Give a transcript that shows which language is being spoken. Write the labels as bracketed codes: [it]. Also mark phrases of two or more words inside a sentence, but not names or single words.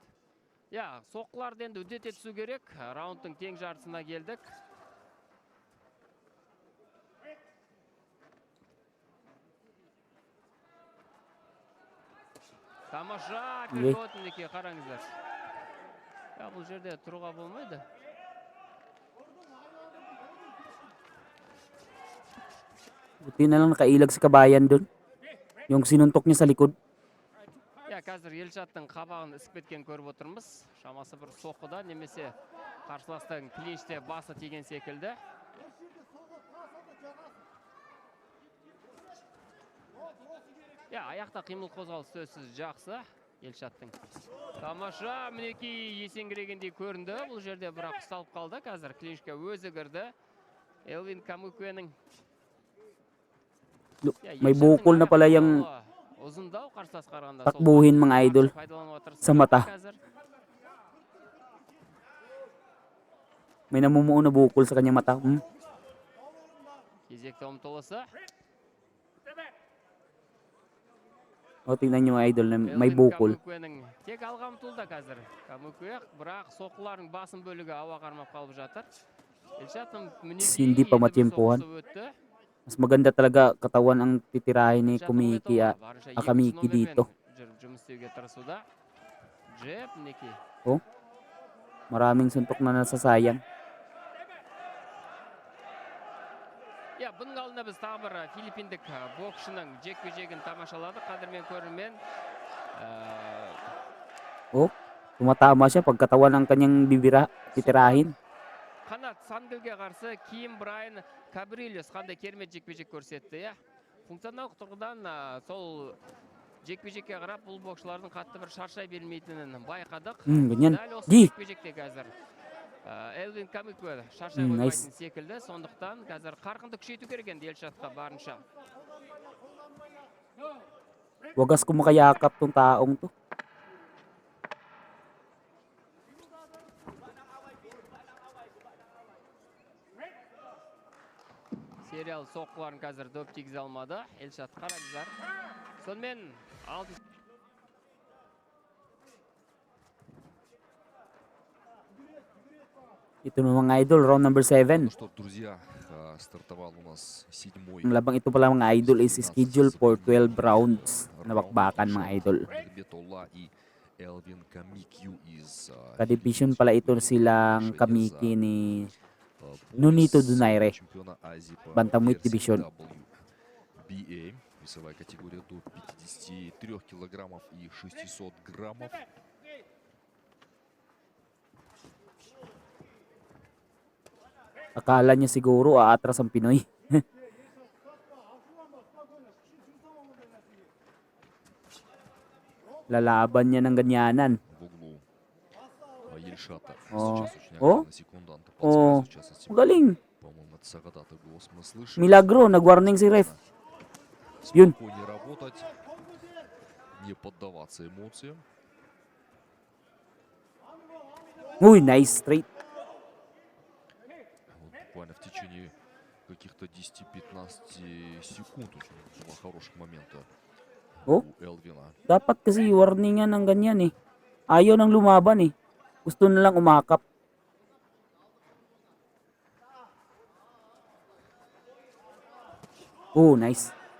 [kk] Соққыларды енді үдете түсу керек. Раундтың тең жартысына келдік. Тамаша, переход мінекей, қараңыздар. Бұл жерде тұруға болмайды. [tl] Buti na lang nakailag si Kabayan dun. Yung sinuntok niya sa likod. [kk] Қазір Елшаттың қабағын ісіп кеткен көріп отырмыз. Шамасы бір соққыда немесе қарсыластың клинчте басы тиген секілді. Аяқта қимыл қозғалыс сөзсіз жақсы Елшаттың. Тамаша, мінекей есеңгірегендей көрінді. Бұл жерде бірақ ұсталып қалды. Қазір клинчке өзі кірді. Элвин Камикуэнің [tl] May bukol na pala yung takbuhin mga idol sa mata. May namumuo na bukol sa kanyang mata. [kk] Кезекті ұмтылысы. [tl] Tingnan nyo mga idol na may bukol. [kk] Тек алға ұмтылды қазір. Камикуэн, бірақ соққылардың басым бөлігі ауа қармап қалып жатыр. [tl] Hindi pa matiyempuhan. Mas maganda talaga katawan ang titirahin ni Kamiki dito. Maraming suntok na nasasayang. [kk] Бұның алдында біз тағы бір филиппиндік боксшының жекпе-жегін тамашаладық. Қадірмен көрермен. [tl] Tumatama siya pagkatawan ng kanyang titirahin. [kk] Қанат Сангілге қарсы Ким Брайан Кабрильос қандай керемет жекпе-жек көрсетті. Функционалдық тұрғыдан сол жекпе-жекке қарап бұл боксшылардың қатты бір шаршай бермейтінін байқадық. Дәл осы жекпе-жекте қазір Элвин Камикуэн шаршай қоймайтын секілді. Сондықтан қазір қарқынды күшейту керек енді Елшатқа барынша. [tl] Wagas ko makayakap tong taong to. [kk] Сериал соққыларын қазір дөп тигізе алмады. Елшат қараңыздар. Сонымен [tl] Ito na mga idol, [en] round number 7. [ru] Что, друзья, стартовал у нас 7-й. [tl] Ang labang ito pala mga idol [en] is scheduled for 12 rounds [tl] na bakbakan mga idol. Ka-division pala ito silang Kamiki ni Nonito Donaire. [en] Bantamweight division. BA, [ru] весовая категория до 53 килограммов и 600 граммов. [tl] Akala niya siguro aatras ang Pinoy. Lalaban niya ng ganyanan. Magaling. Milagro, nag-warning si ref. Yun. Uy, [en] nice straight. [ru] Буквально в течение каких-то 10-15 секунд очень два хороших момента у Элвина. [tl] Dapat kasi warningan ng ganyan eh. Ayaw nang lumaban eh. Gusto na lang umakap. Nice.